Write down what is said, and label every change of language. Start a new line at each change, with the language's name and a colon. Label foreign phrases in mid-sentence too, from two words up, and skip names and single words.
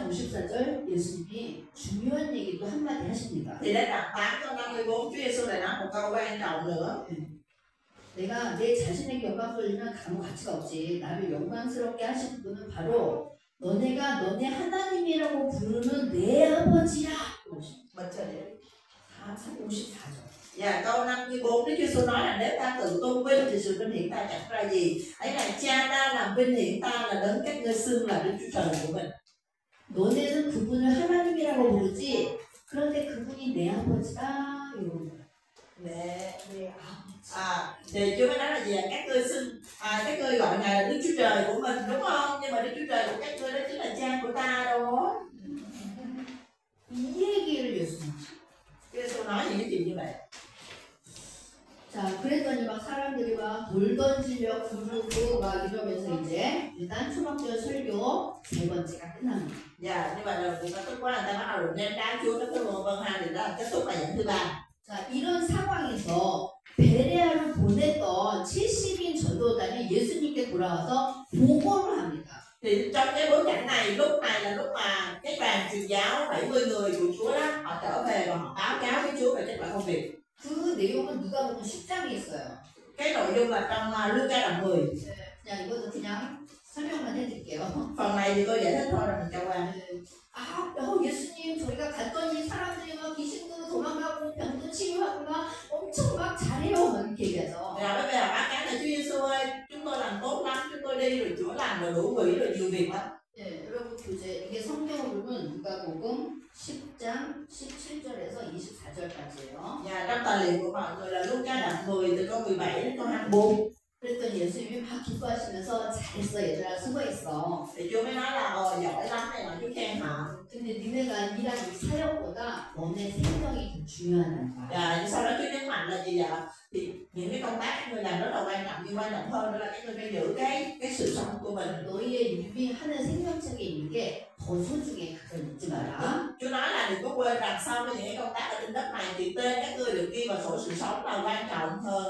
Korean: 54절 예수님이 중요한 얘기도 한마디 하십니다.
Vietnamese: Thì đến đoạn 8 câu 54 Chúa Giêsu lại nói một câu quan trọng nữa.
Korean: 내가 내 자신에게 영광 돌리면 아무 가치가 없지. 나를 영광스럽게 하신 분은 바로 너네가 너네 하나님이라고 부르는 내 아버지야.
Vietnamese: Mình sẽ để
Korean: 54절.
Vietnamese: Và câu 54 Đức Giêsu nói là nếu ta tự tôn vinh thì sự vinh hiển ta chẳng ra gì. Ấy là cha ta làm vinh hiển ta là đấng các ngươi xưng là Đức Chúa Trời của mình.
Korean: 너네는 그분을 하나님이라고 부르지. 그런데 그분이 내 아버지다. 이러는 거야. 내 a버지.
Vietnamese: Thì Chúa mới nói là gì? Các ngươi xưng các ngươi gọi ngài là Đức Chúa Trời của mình, đúng không? Nhưng mà Đức Chúa Trời của các ngươi đó chính là cha của ta đó.
Korean: 이 얘기를 예수님.
Vietnamese: Chúa Giêsu nói những cái chuyện như vậy.
Korean: 자, 그랬더니 막 사람들이 막 돌 던지며 부르고 막 이러면서 이제 일단 초막절 설교 3번째가 끝납니다.
Vietnamese: Dạ, như vậy là cũng có tức quá, người ta bắt đầu ném đá Chúa các thứ vân ha, thì đó là kết thúc bài giảng thứ 3.
Korean: 자, 이런 상황에서 베레아를 보냈던 70인 전도단이 예수님께 돌아와서 보고를 합니다.
Vietnamese: Thì trong cái bối cảnh này, lúc này là lúc mà cái đoàn truyền giáo 70 người của Chúa đó, họ trở về và họ báo cáo với Chúa về kết quả công việc.
Korean: 그 내용은 누가 보면 10장에 있어요.
Vietnamese: Cái nội dung là trong Luca đoạn 10.
Korean: 그냥 이것도 그냥 설명만 해드릴게요.
Vietnamese: Phần này thì tôi giải thích thôi rồi mình cho qua.
Korean: 예수님 저희가 갔더니 사람들이 막 귀신도 도망가고 병도 치유하고 막 엄청 막 잘해요 막 이렇게 얘기하죠.
Vietnamese: Rồi bây giờ báo cáo là Chúa Giêsu ơi, chúng tôi làm tốt lắm, chúng tôi đi rồi chữa lành rồi đủ quỷ rồi nhiều việc lắm.
Korean: 네, 여러분 교재 이게 성경을 보면 누가복음 10장 17절에서 24절까지예요.
Vietnamese: Và trong tài liệu của mọi người là Luca đoạn 10 từ câu 17 đến câu 24.
Korean: 그랬더니 예수님이 막 기뻐하시면서 잘했어 얘들아 수고했어.
Vietnamese: Thì Chúa mới nói là giỏi lắm này mà Chúa khen họ.
Korean: 근데 니네가 일한 이 사역보다 너네 생명이 더 중요하다는 거야.
Vietnamese: Và sau đó Chúa nhấn mạnh là gì vậy? Thì những cái công tác các người làm rất là quan trọng, nhưng quan trọng hơn nữa là các người phải giữ cái sự sống của mình.
Korean: 너희의 입이 하는 생명책에 있는 게 더 소중해. 그걸 잊지 마라.
Vietnamese: Chúa nói là đừng có quên rằng sau với những cái công tác ở trên đất này thì tên các ngươi được ghi vào sổ sự sống là quan trọng hơn.